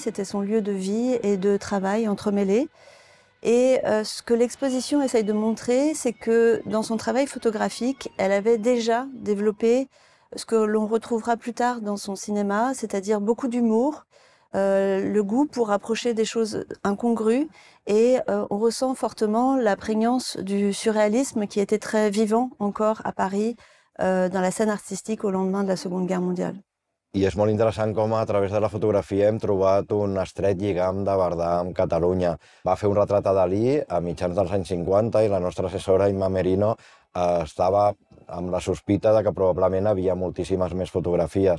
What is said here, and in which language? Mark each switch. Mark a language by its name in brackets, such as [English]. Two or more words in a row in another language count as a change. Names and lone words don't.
[French] C'était son lieu de vie et de travail entremêlés. Et ce que l'exposition essaye de montrer, c'est que dans son travail photographique, elle avait déjà développé ce que l'on retrouvera plus tard dans son cinéma, c'est-à-dire beaucoup d'humour, le goût pour approcher des choses incongrues et on ressent fortement la prégnance du surréalisme qui était très vivant encore à Paris dans la scène artistique au lendemain de la Seconde Guerre mondiale. [Catalan] I és molt interessant com a través de la fotografia hem trobat un estret lligam de Varda amb Catalunya. Va fer un retrat a Dalí a mitjans dels anys 50 i la nostra assessora, Imma Merino, estava amb la sospita de que probablement havia moltíssimes més fotografies.